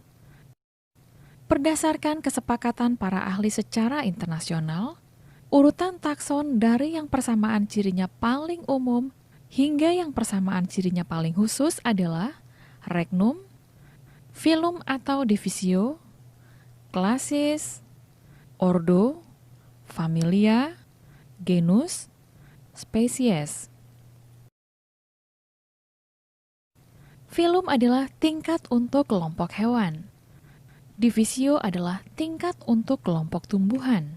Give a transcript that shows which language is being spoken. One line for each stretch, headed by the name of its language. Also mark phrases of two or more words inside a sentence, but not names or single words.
Indonesian: Berdasarkan kesepakatan para ahli secara internasional, urutan takson dari yang persamaan cirinya paling umum hingga yang persamaan cirinya paling khusus adalah regnum, filum atau divisio, classis, ordo, familia, genus, spesies. Filum adalah tingkat untuk kelompok hewan. Divisio adalah tingkat untuk kelompok tumbuhan.